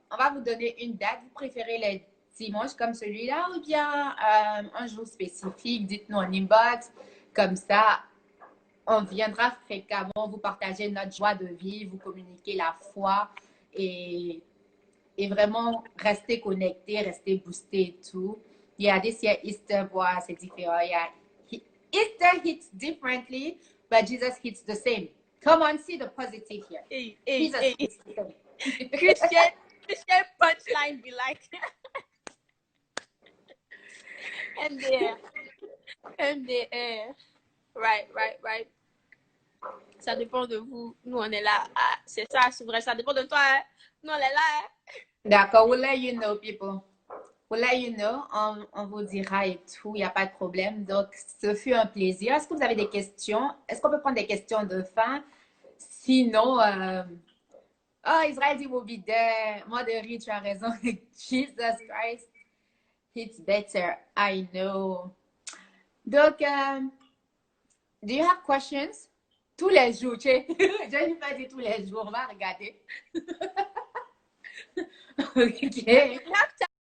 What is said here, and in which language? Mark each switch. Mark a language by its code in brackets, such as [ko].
[fr] On va vous donner une date. Vous préférez les dimanches comme celui-là ou bien un jour spécifique? Dites-nous en inbox. Comme ça, on viendra fréquemment vous partager notre joie de vivre, vous communiquer la foi et vraiment rester connecté, rester boosté et tout. [en] Yeah, this year Easter, [fr] c'est différent. [en] Yeah. Easter hits differently, but Jesus hits the same. Come on, see the positive here. Jesus hits the same. Christian punchline be like. And there. Right. [fr] Ça dépend de vous. Nous, on est là. Ah, c'est ça, c'est vrai. Ça dépend de toi. Hein? Nous, on est là. Hein? D'accord. [en] We'll let you know, people. We'll let you know. [fr] On vous dira et tout. Il n'y a pas de problème. Donc, ce fut un plaisir. Est-ce que vous avez des questions? Est-ce qu'on peut prendre des questions de fin? Sinon, Israël dit [en] we'll be there. [fr] Moi, de rire, tu as raison. Jesus Christ. [en] It's better. I know. [fr] Donc, [en] do you have questions? [fr] Tous les jours, tu sais. Je ne vais pas dire tous les jours. On va regarder. OK.